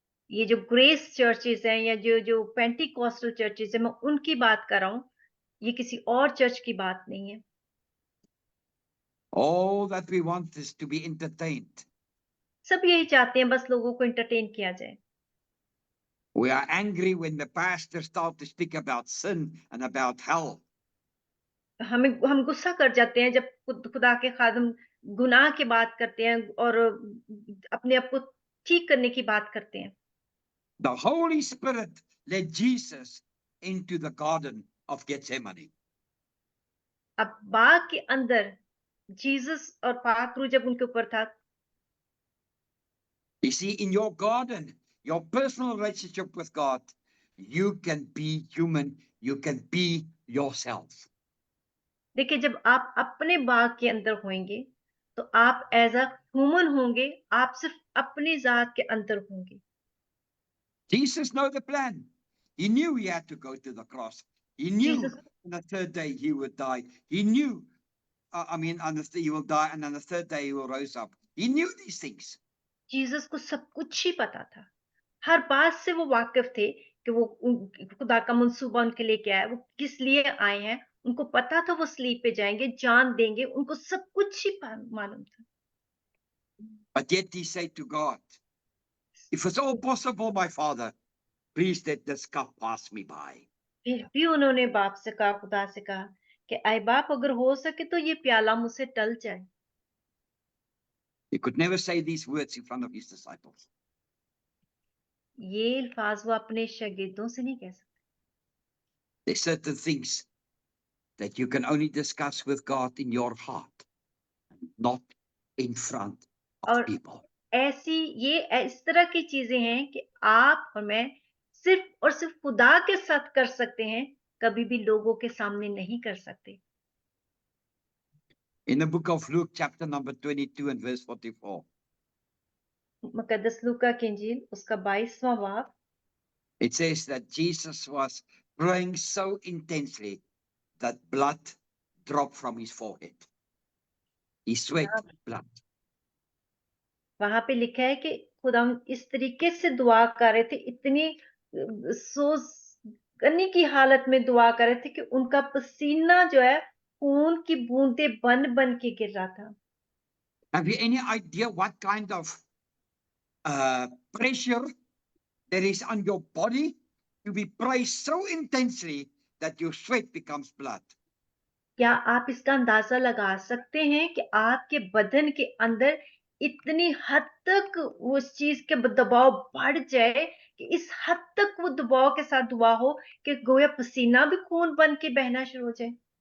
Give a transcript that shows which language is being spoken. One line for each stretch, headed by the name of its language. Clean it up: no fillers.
Hindi: ये जो grace churches हैं या जो जो पेंटिकॉस्टल चर्चेस है, मैं उनकी बात कर रहा हूँ, ये किसी और चर्च की बात नहीं है।
English: All that we want is to be entertained.
Hindi: सब यही चाहते हैं, बस लोगों को एंटरटेन किया जाए।
English: We are angry when the pastor starts to speak about sin and about hell.
Hindi: हम गुस्सा कर जाते हैं जब खुदा के खादम गुनाह की बात करते हैं और अपने आप को ठीक करने की बात करते हैं।
English: The Holy Spirit led Jesus into the Garden of Gethsemane.
Hindi: अब बाग के अंदर जीसस और पाक रूह जब उनके ऊपर था,
English: You see, in your garden, your personal relationship with God, you can be human, you can be yourself.
Hindi: देखिए जब आप अपने बाग के अंदर होंगे तो आप
English: as a human
Hindi: होंगे, आप सिर्फ अपनी जात के अंदर होंगे।
English: Jesus knew the plan. He knew he had to go to the cross. He knew
Hindi: Jesus
English: on the third day he would die. He knew, he will die, and on the third day he will rise up. He knew these things.
Hindi: Jesus को सब कुछ ही पता था, हर बात से वो वाकिफ थे कि वो खुदा का मंसूबा उनके लिए क्या है, वो किस लिए आए हैं। उनको पता था वो स्लीप पे जाएंगे, जान देंगे, उनको सब कुछ ही मालूम था।
English: But yet he said to God, if it's all possible, my Father, please let this cup pass me by.
Hindi: फिर भी उन्होंने बाप से कहा, खुदा से कहा कि आए बाप, अगर हो सके तो ये प्याला मुझसे टल जाए।
English: He could never say these words in front of his disciples.
Hindi: ये अल्फाज वो अपने शागिर्दों से नहीं कह सकते।
English: There's certain things that you can only discuss with God in your heart, not in front of
Hindi: और
English: people.
Hindi: ऐसी ये इस तरह की चीजें हैं कि आप और मैं सिर्फ और सिर्फ खुदा के साथ कर सकते हैं, कभी भी लोगों के सामने नहीं कर सकते।
English: In the book of Luke, chapter number 22 and verse 44,
Hindi: मुकद्दस लूका की इंजील उसका 22वां बाब,
English: it says that Jesus was praying so intensely that blood dropped from his forehead. He sweat blood.
Hindi: वहां पे लिखा है कि खुदा इस तरीके से दुआ कर रहे थे, इतनी सोच करने की हालत में दुआ कर रहे थे कि उनका पसीना जो है खून की बूंदें बन बन के गिर रहा था।
English: Have you any idea what kind of pressure there is on your body to be prayed so intensely that your sweat becomes blood?
Hindi: क्या आप इसका अंदाजा लगा सकते हैं कि आपके बदन के अंदर इतनी हद तक उस चीज के दबाव बढ़ जाए कि इस हद तक वो दबाव के साथ दुआ हो कि गोया पसीना भी खून बन के बहना शुरू हो जाए।